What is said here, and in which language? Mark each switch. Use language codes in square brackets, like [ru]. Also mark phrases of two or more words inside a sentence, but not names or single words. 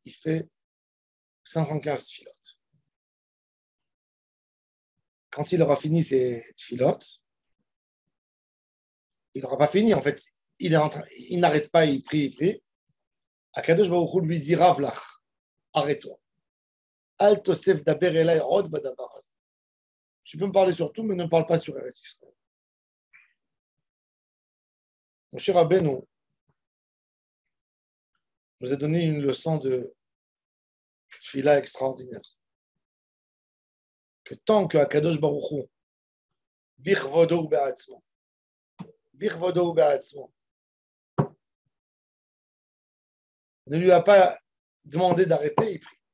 [fr] Il fait 515 tfilotes. Quand il aura fini ses tfilotes, il n'aura pas fini. En fait, il n'arrête pas, il prie. Akadosh Baruch Hu lui dit Ravlach, arrête-toi. [he] אל תוסף דבר אלי עוד בדבר הזה. [fr] Tu peux me parler sur tout, mais ne parle pas sur Eretz Israël. Mon cher Rabbeinu nous a donné une leçon de tfila extraordinaire. Que tant que Akadosh Baruch Hu, [he] בכבודו בעצמו, [fr] ne lui a pas demandé d'arrêter, il prie.